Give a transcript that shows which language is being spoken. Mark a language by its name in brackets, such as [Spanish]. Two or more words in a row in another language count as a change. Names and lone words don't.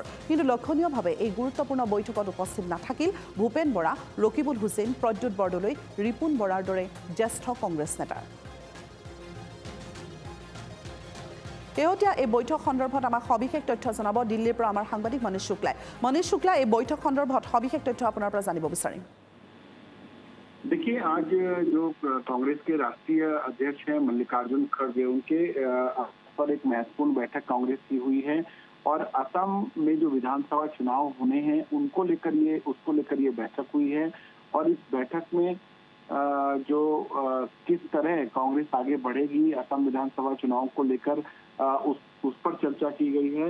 [Assamese] কিন্তু লক্ষণীয়ভাৱে এই গুৰুত্বপূৰ্ণ বৈঠকত উপস্থিত নাথাকিল ভূপেন বৰা, ৰকিবুল হুছেইন, প্ৰদ্যুৎ বৰদলৈ, ৰিপুণ বৰাৰ দৰে জ্যেষ্ঠ কংগ্ৰেছ নেতা। শেহতীয়া এই বৈঠক সন্দৰ্ভত আমাক সবিশেষ তথ্য জনাব দিল্লীৰ পৰা আমাৰ সাংবাদিক মনীষ শুক্লাই। মনীষ শুক্লা, এই বৈঠক সন্দৰ্ভত সবিশেষ তথ্য আপোনাৰ পৰা জানিব বিচাৰিম। [Hindi] देखिए, आज जो कांग्रेस के राष्ट्रीय अध्यक्ष हैं मल्लिकार्जुन खड़गे, उनके पर एक महत्वपूर्ण बैठक कांग्रेस की हुई है और असम में जो विधानसभा चुनाव होने हैं उसको लेकर ये बैठक हुई है। और इस बैठक में जो किस तरह कांग्रेस आगे बढ़ेगी असम विधानसभा चुनाव को लेकर उस पर चर्चा की गई है।